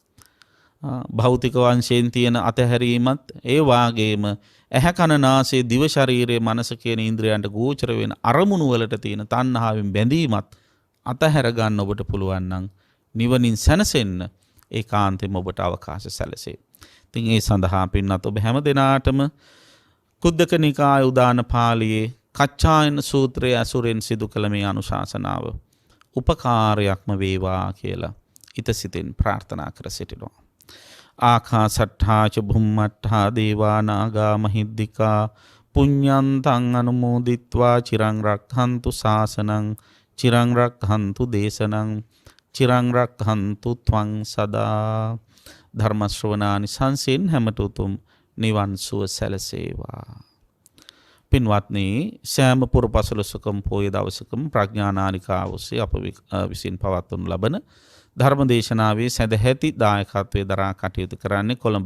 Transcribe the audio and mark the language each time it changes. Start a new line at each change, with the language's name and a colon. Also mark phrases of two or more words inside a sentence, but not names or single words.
Sinhala: භෞතික වංශයෙන් තියෙන අතහැරීමත් ඒ වාගේම ඇහැ කන නාසය දිව ශරීරයේ මනස කියන ඉන්ද්‍රයන්ට ගෝචර වෙන අරමුණු වලට තියෙන තණ්හාවෙන් බැඳීමත් අතහැර ගන්න ඔබට පුළුවන් නම් නිවනින් සැනසෙන්න ඒකාන්තයෙන්ම ඔබට අවකාශ සැලසේ. ඉතින් ඒ සඳහා පින්නත් ඔබ හැම දිනාටම කුද්දක නිකාය උදාන පාළියේ කච්චායන සූත්‍රයේ අසුරෙන් සිදු කළ මේ අනුශාසනාව උපකාරයක්ම වේවා කියලා ඉතසිතින් ප්‍රාර්ථනා කර සිටිනවා.
Pali: ආකාසට්ඨා ච භුම්මට්ඨා දේවා නාග මහිද්దికා පුඤ්ඤන්තං අනුමෝදිත්වා චිරං රක්ඛන්තු ශාසනං චිරං රක්ඛන්තු දේශනං චිරං රක්ඛන්තු ත්වං සදා.
Sinhala: ධර්ම ශ්‍රවණානි සංසෙන් හැමත උතුම් නිවන් සුව සැලසේවා. පින්වත්නි, සෑම පුරපසළොස්වකම පොය දවසකම ප්‍රඥානානිකාව ඔස්සේ අප විසින් පවත්වනු ලබන ධර්මදේශනාවේ සැදැහැති දායකත්වයේ දරා කටයුතු කරන්නේ කොළඹ